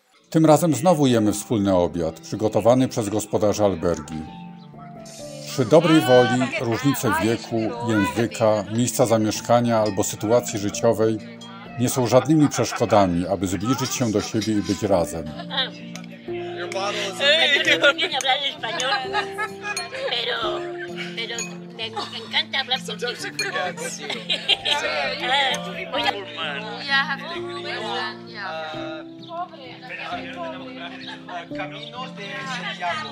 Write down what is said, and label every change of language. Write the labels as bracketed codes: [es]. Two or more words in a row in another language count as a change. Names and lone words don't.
[pl] Tym razem znowu jemy wspólny obiad, przygotowany przez gospodarza albergi. Przy dobrej woli różnice wieku, języka, miejsca zamieszkania albo sytuacji życiowej nie są żadnymi przeszkodami, aby zbliżyć się do siebie i być razem. [es] Bien hablar español, pero me encanta hablar contigo. Caminos de Santiago.